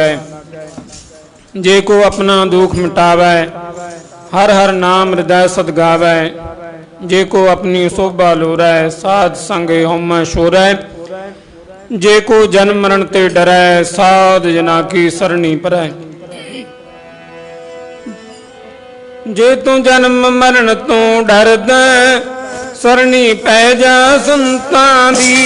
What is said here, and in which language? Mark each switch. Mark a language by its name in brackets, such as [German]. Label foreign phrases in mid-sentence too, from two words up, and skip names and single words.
[Punjabi] ਜੇ ਕੋ ਅਪਨਾ ਦੁਖ ਮਿਟਾਵੈ, ਹਰਿ ਹਰਿ ਨਾਮ ਹਿਰਦੈ ਸਦ ਗਾਵੈ। ਜੇ ਕੋ ਅਪਨੀ ਸੋਭਾ ਲੋਰੈ, ਸਾਧ ਸੰਗੇ ਹੋਮ ਸੋਰੈ। ਜੇ ਕੋ ਜਨਮ ਮਰਣ ਤੇ ਡਰੈ, ਸਾਧ ਜਨਾ ਕੀ ਸਰਣੀ ਪਰੈ। ਜੇ ਤੂ ਜਨਮ ਮਰਣ ਤੋ ਡਰਦੈ, ਸਰਣੀ ਪੈ ਜਾ ਸੰਤਾਂ ਦੀ।